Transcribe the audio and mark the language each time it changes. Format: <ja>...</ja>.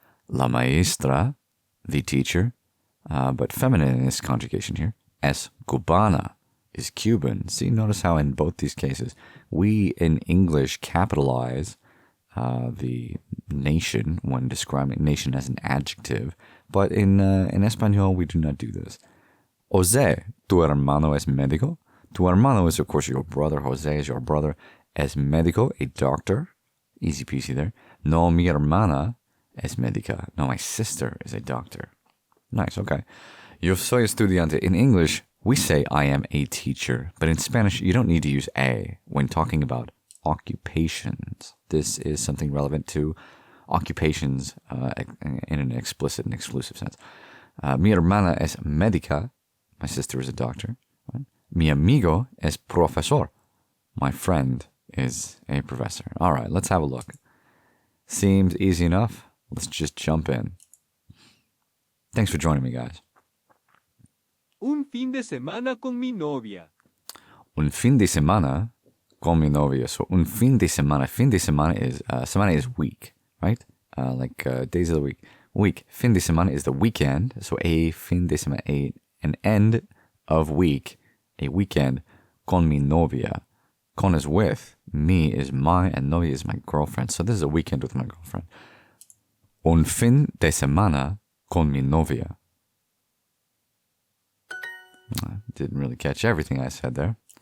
<es>La maestra,</es> <en>the teacher, but feminine in this conjugation here.</en> <es>Es cubana</es> <en>is Cuban. See, notice how in both these cases, we in English capitalize the nation when describing nation as an adjective, but in Espanol, we do not do this.</en> <es>Jose, tu hermano es médico. Tu hermano</es> <en>is, of course, your brother. Jose is your brother.</en> <es>Es médico,</es> <en>a doctor. Easy peasy there.</en> <es>No, mi hermana es médica.</es> <en>No, my sister is a doctor. Nice, okay.</en> <es>Yo soy estudiante.</es> <en>In English, we say I am a teacher. But in Spanish, you don't need to use a when talking about occupations. This is something relevant to occupations in an explicit and exclusive sense.</en> <es>Mi hermana es médica.</es> <en>My sister is a doctor. Right?</en> <es>Mi amigo es profesor.</es> <en>My friend is a professor. All right, let's have a look. Seems easy enough. Let's just jump in. Thanks for joining me, guys.</en> <es>Un fin de semana con mi novia. Un fin de semana con mi novia. So, un fin de semana.</es> <en>Fin de semana is week, right? Days of the week. Week. Fin de semana is the weekend. So, a fin de semana, an end of week, a weekend,</en> <es>con mi novia.</es> <en>Con is with, mi is my, and novia is my girlfriend. So this is a weekend with my girlfriend.</en> <es>Un fin de semana con mi novia.</es> <en>Didn't really catch everything I said there.</en>